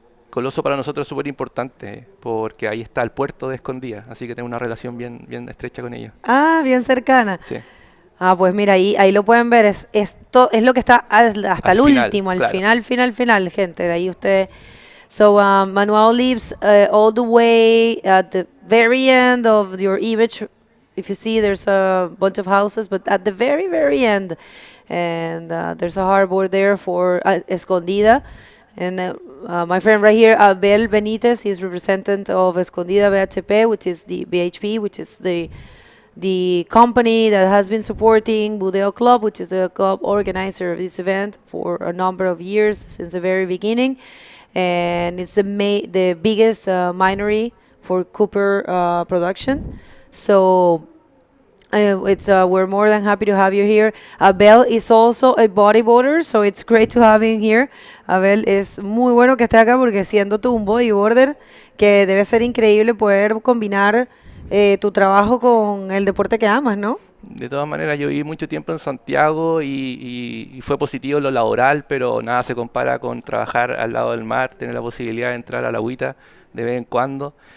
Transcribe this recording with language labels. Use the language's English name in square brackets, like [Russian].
[Spanish] Coloso para nosotros es súper importante, porque ahí está el puerto de Escondida, así que tengo una relación bien estrecha con ellos. Bien cercana. Sí. Pues mira, ahí lo pueden ver, es lo que está hasta el final, último, al claro. final, gente, de ahí usted. [English] So Manuel lives all the way at the very end of your image. If you see, there's a bunch of houses, but at the very, very end, and there's a harbor there for Escondida. And my friend right here, Abel Benitez, he's representative of Escondida BHP, which is the BHP, which is the company that has been supporting Budeo Club, which is the club organizer of this event for a number of years, since the very beginning. And it's the biggest minery for copper production. So we're more than happy to have you here. Abel is also a bodyboarder, so it's great to have him here. [Spanish] Abel, es muy bueno que esté acá, porque siendo tú un bodyboarder, que debe ser increíble poder combinar tu trabajo con el deporte que amas, ¿no? De todas maneras, yo viví mucho tiempo en Santiago y fue positivo lo laboral, pero nada se compara con trabajar al lado del mar, tener la posibilidad de entrar a la agüita de vez en cuando.